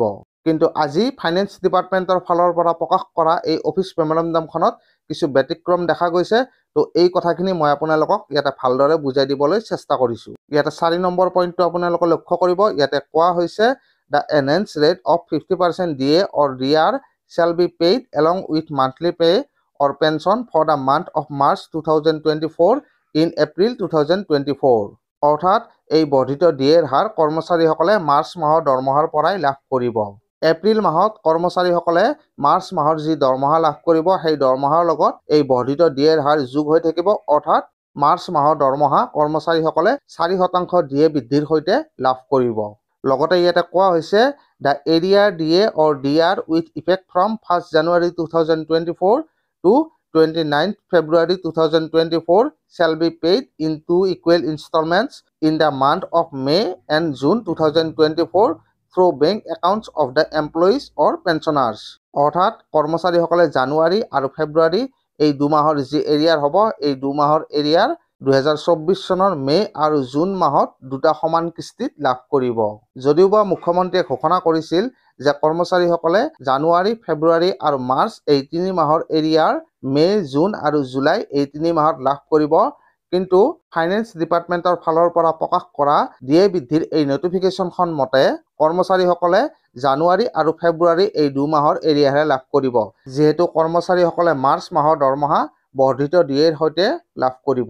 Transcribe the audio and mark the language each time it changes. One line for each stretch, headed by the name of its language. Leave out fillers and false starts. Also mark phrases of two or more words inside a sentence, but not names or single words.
Assamese: কিন্তু আজি
English: finance department
Assamese: ফালৰ পৰা প্ৰকাশ কৰা এই
English: office memorandum
Assamese: কিছু ব্যতিক্ৰম দেখা গৈছে। তো এই কথাখিনি মই আপোনালোকক ইয়াতে ভালদৰে বুজাই দিবলৈ চেষ্টা কৰিছোঁ। ইয়াতে 4 নম্বৰ পইণ্টটো আপোনালোকে লক্ষ্য কৰিব। ইয়াতে কোৱা হৈছে
English: the enhance rate of 50% DA or DR shall be paid along with monthly pay or pension for the month of March 2024 in April 2024।
Assamese: অৰ্থাৎ এই বৰ্ধিত DAৰ হাৰ কৰ্মচাৰীসকলে মাৰ্চ মাহৰ দৰমহাৰ পৰাই লাভ কৰিব। এপ্ৰিল মাহত কৰ্মচাৰীসকলে মাৰ্চ মাহৰ যি দৰমহা লাভ কৰিব সেই দৰমহাৰ লগত এই বৰ্ধিত DAৰ হাৰ যোগ হৈ থাকিব। অৰ্থাৎ মাৰ্চ মাহৰ দৰমহা কৰ্মচাৰীসকলে 4% DA বৃদ্ধিৰ সৈতে লাভ কৰিব। লগতে ইয়াতে কোৱা হৈছে
English: the arrear
Assamese: DA or DR with effect from 1 January 2024 to 29 February 2024 shall be paid in 2 equal installments in the month of May and June 2024 through bank accounts of the employees or pensioners। অৰ্থাৎ কৰ্মচাৰীসকলে জানুৱাৰী আৰু ফেব্ৰুৱাৰী এই 2 মাহৰ যি এৰিয়াৰ হ'ব, এই 2 মাহৰ এৰিয়াৰ 2024 চনৰ মে' আৰু জুন মাহত 2টা সমান কিস্তিত লাভ কৰিব। যদিওবা মুখ্যমন্ত্ৰীয়ে ঘোষণা কৰিছিল যে কৰ্মচাৰীসকলে জানুৱাৰী, ফেব্ৰুৱাৰী আৰু মাৰ্চ এই 3 মাহৰ এৰিয়াৰ মে', জুন আৰু জুলাই এই 3 মাহত লাভ কৰিব, কিন্তু
English: finance department
Assamese: ফালৰ পৰা প্ৰকাশ কৰা DA বৃদ্ধিৰ এই নটিফিকেশ্যনখন মতে কৰ্মচাৰীসকলে জানুৱাৰী আৰু ফেব্ৰুৱাৰী এই 2 মাহৰ এৰিয়াহে লাভ কৰিব, যিহেতু কৰ্মচাৰীসকলে মাৰ্চ মাহৰ দৰমহা বৰ্ধিত DAৰ সৈতে লাভ কৰিব।